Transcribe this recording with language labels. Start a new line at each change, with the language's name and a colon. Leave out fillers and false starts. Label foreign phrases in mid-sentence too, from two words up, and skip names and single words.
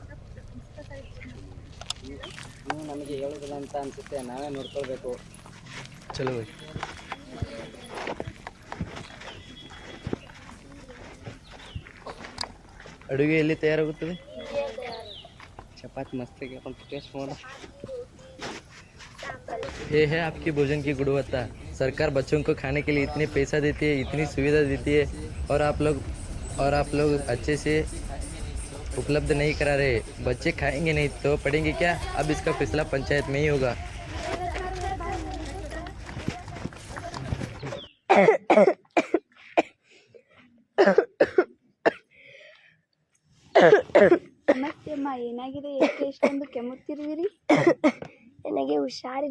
Kannada: ನೀವು ನಮಗೆ ಹೇಳುವುದಿಲ್ಲ ಅಂತ ಅನಿಸುತ್ತೆ, ನಾವೇ ನೋಡ್ಕೊಳ್ಬೇಕು. ಚಲೋ. ಅಡುಗೆ ಎಲ್ಲಿ ತಯಾರಾಗುತ್ತದೆ? ಚಪಾತಿ ಮಸ್ತಿಗೆ ಟೇಸ್ಟ್ ಮಾಡು.
Hindi: ये है आपकी भोजन की गुणवत्ता. सरकार बच्चों को खाने के लिए इतने पैसा देती है, इतनी सुविधा देती है, और आप लोग अच्छे से उपलब्ध नहीं करा रहे. बच्चे खाएंगे नहीं तो पढ़ेंगे क्या? अब इसका फैसला पंचायत में ही होगा.
Kannada: ನಮಸ್ತೆ ಅಮ್ಮ, ಏನಾಗಿದೆ? ಏಕೆ ಇಷ್ಟೊಂದು ಕೆಮ್ಮುತ್ತಿರುವಿರಿ? ನನಗೆ ಹುಷಾರಿಲ್ಲ.